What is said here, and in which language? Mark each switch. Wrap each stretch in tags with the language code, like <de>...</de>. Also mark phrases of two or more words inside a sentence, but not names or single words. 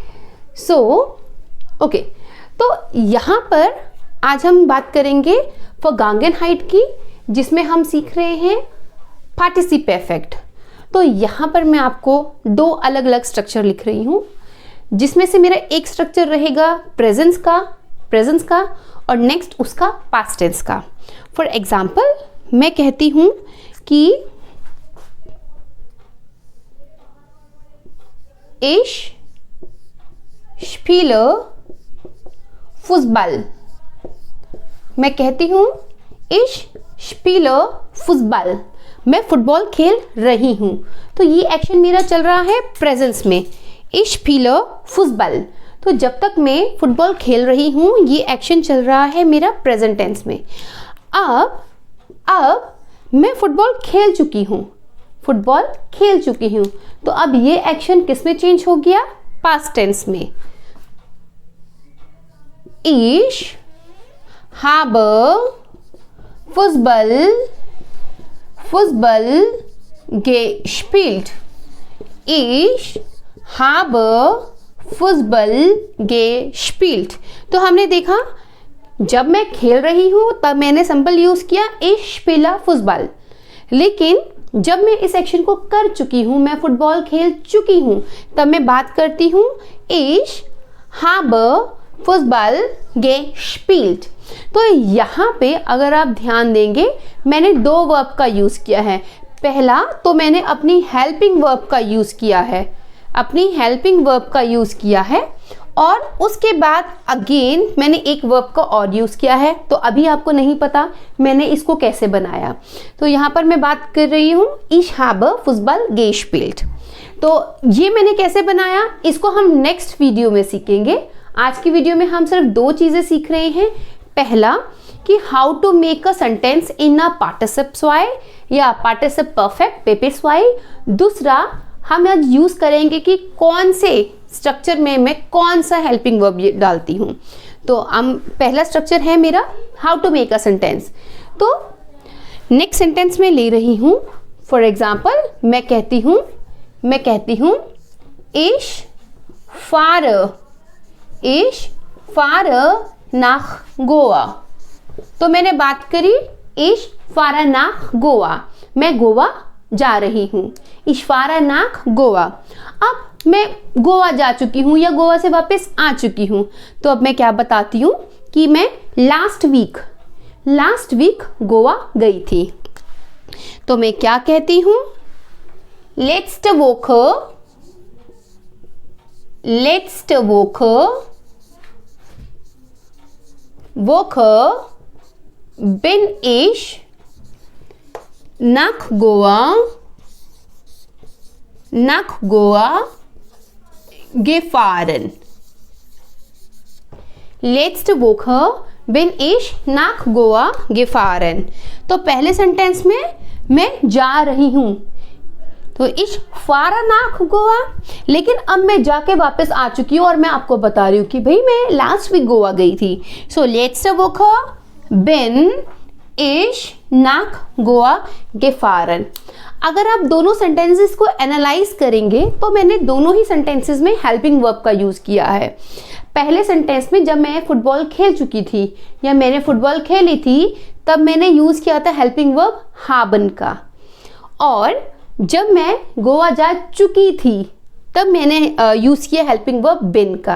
<hi>ओके, तो यहाँ पर आज हम बात करेंगे वर्गांगेनहाइट की, जिसमें हम सीख रहे हैं</hi> <de>Partizip Perfekt.</de> <hi>तो यहाँ पर मैं आपको 2 अलग अलग स्ट्रक्चर लिख रही हूँ, जिसमें से मेरा एक स्ट्रक्चर रहेगा प्रेजेंस का और नेक्स्ट उसका</hi> <en>past tense</en> <hi>का।</hi> <en>for example</en> <hi>मैं कहती हूं कि</hi> <de>ich spiele Fußball।</de> <hi>मैं कहती हूं</hi> <de>ich spiele Fußball,</de> <hi>मैं फुटबॉल खेल रही हूं। तो ये एक्शन मेरा चल रहा है प्रेजेंस में,</hi> <de>ich spiele Fußball।</de> <hi>तो जब तक मैं फुटबॉल खेल रही हूं ये एक्शन चल रहा है मेरा</hi> <en>present tense</en> <hi>में। अब मैं फुटबॉल खेल चुकी हूँ, तो अब ये एक्शन किस में चेंज हो गया?</hi> <en>past tense</en> <hi>में।</hi> <de>Ich habe Fußball gespielt। Ich habe Fußball gespielt।</de> <hi>तो हमने देखा जब मैं खेल रही हूं तब मैंने</hi> <en>simple use</en> <hi>किया</hi> <de>ich spiele Fußball,</de> <hi>लेकिन जब मैं इस एक्शन को कर चुकी हूं, मैं फुटबॉल खेल चुकी हूं, तब मैं बात करती हूं</hi> <de>ich habe Fußball gespielt।</de> <hi>तो यहाँ पे अगर आप ध्यान देंगे मैंने 2 वर्ब का यूज किया है। पहला तो मैंने अपनी</hi> <en>helping verb</en> <hi>का यूज किया है, और उसके बाद अगेन मैंने एक वर्ब का और यूज किया है। तो अभी आपको नहीं पता मैंने इसको कैसे बनाया। तो यहाँ पर मैं बात कर रही हूँ</hi> <de>ich habe Fußball gespielt।</de> <hi>तो ये मैंने कैसे बनाया इसको हम</hi> <en>next video</en> <hi>में सीखेंगे। आज की वीडियो में हम सिर्फ 2 चीजें सीख रहे हैं। पहला कि</hi> <en>how to make a sentence in a</en> <de>Partizip zwei</de> <hi>या</hi> <de>Partizip Perfekt PP zwei.</de> <hi>दूसरा हम आज यूज करेंगे कि कौन से स्ट्रक्चर में मैं कौन सा</hi> <en>helping verb</en> <hi>डालती हूँ। तो पहला स्ट्रक्चर है मेरा</hi> <en>how to make a sentence.</en> <hi>तो</hi> <en>next sentence</en> <hi>में ले रही हूँ,</hi> <en>for example</en> <hi>मैं कहती हूँ</hi> <de>ich fahre nach Goa।</de> <hi>तो मैंने बात करी</hi> <de>ich fahre nach Goa,</de> <hi>मैं गोवा जा रही हूँ।</hi> <de>ich fahre nach Goa।</de> <hi>अब मैं गोवा जा चुकी हूँ या गोवा से वापस आ चुकी हूँ, तो अब मैं क्या बताती हूँ कि मैं</hi> <en>last week</en> <hi>गोवा गई थी। तो मैं क्या कहती हूँ?</hi> <de>letzte Woche letzte Woche bin ich nach Goa gefahren. Letzte Woche bin ich nach Goa gefahren.</de> <hi>तो पहले सेंटेंस में मैं जा रही हूँ, तो</hi> <de>ich fahre nach Goa,</de> <hi>लेकिन अब मैं जाके वापस आ चुकी हूँ और मैं आपको बता रही हूँ कि भाई मैं</hi> <en>last week</en> <hi>गोवा गई थी.</hi> <de>So letzte Woche bin ich nach Goa gefahren.</de> <hi>अगर आप दोनों सेंटेंसेस को एनालाइज करेंगे तो मैंने दोनों ही सेंटेंसेस में</hi> <en>helping verb</en> <hi>का यूज़ किया है. पहले सेंटेंस में जब मैं फुटबॉल खेल चुकी थी या मैंने फुटबॉल खेली थी तब मैंने यूज़ किया था</hi> <en>helping verb</en> <hi>haben का, और जब मैं गोवा जा चुकी थी तब मैंने यूज़ किया</hi> <en>helping verb</en> <hi>bin का.</hi>